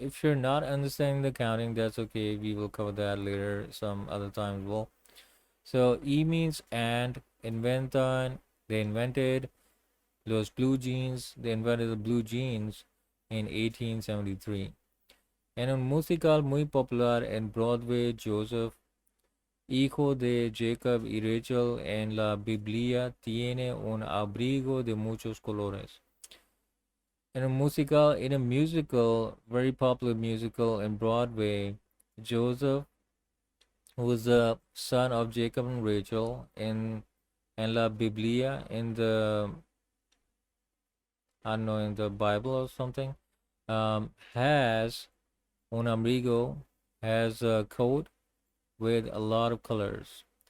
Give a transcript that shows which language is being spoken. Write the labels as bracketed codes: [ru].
[en] If you're not understanding the counting, that's okay. We will cover that later some other time as well. So E means and, [es] inventan, [en] they invented los blue jeans, they invented the blue jeans in 1873. [es] En un musical muy popular en Broadway, Joseph, hijo de Jacob y Rachel, en la Biblia tiene un abrigo de muchos colores. [en] In a musical, very popular musical in Broadway, Joseph, who was the son of Jacob and Rachel, in [es] la Biblia, [en] in the, I don't know, in the Bible or something, has [es] un abrigo, [en] has a coat with a lot of colors.